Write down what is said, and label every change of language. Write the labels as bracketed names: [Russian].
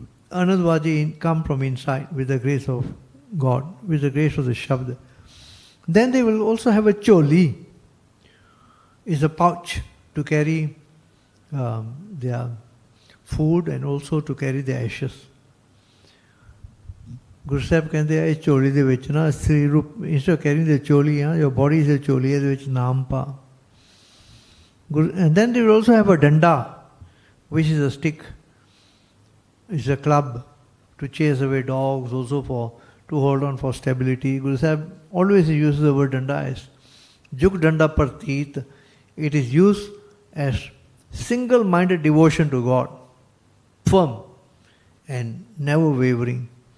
[English] Anadvaje come from inside with the grace of God, with the grace of the Shabda. Then they will also have a choli. It's a pouch to carry their food and also to carry their ashes. [Punjabi] Guru Sahib ਕਹਿੰਦੇ ਆ ਇਹ ਝੋਲੀ ਦੇ ਵਿੱਚ ਨਾ ਸ੍ਰੀ ਰੂਪ [English] instead of carrying the choli, your body is a choli, [Punjabi] ਇਹਦੇ ਵਿੱਚ ਨਾਮ ਪਾ. [English] And then they will also have a danda, which is a stick. It's a club to chase away dogs, also to hold on for stability. Guru Sahib always uses the word danda as Juk danda partit. It is used as single-minded devotion to God, firm and never wavering.